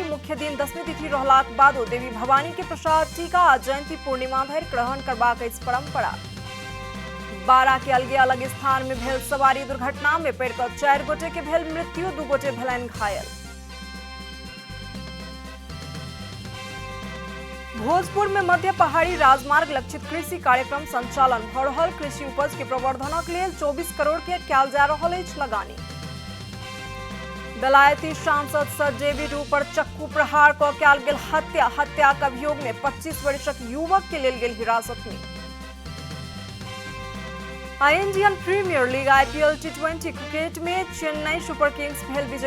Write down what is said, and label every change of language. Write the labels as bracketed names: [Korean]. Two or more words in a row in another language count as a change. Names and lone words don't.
[Maithili] मुख्य दिन दशमी तिथि रहलाक बादो देवी भवानी के प्रसाद टीका आ जयंती पूर्णिमा धरि ग्रहण करबाक अछि परंपरा। बारा के अलगे अलग स्थान में भेल सवारी दुर्घटना में पड़ि कऽ 4 गोटे के भेल मृत्यु, 2 गोटे भेलनि घायल। भोजपुर में मध्य पहाड़ी राजमार्ग लक्षित कृषि कार्यक्रम संचालन भ रहल। कृषि उपज के प्रवर्धनक लेल 24 करोड़ के कयल जा रहल अछि लगानी। बेलायती सांसद सर डेविड ऊपर चक्कू प्रहार कऽ कयल गेल हत्या। हत्याक अभियोग में 25 वर्षक युवक के लेल गेल हिरासत में। इंडियन प्रीमियर लीग IPL T20 क्रिकेट में चेन्नई सुपर किंग्स भेल विजय।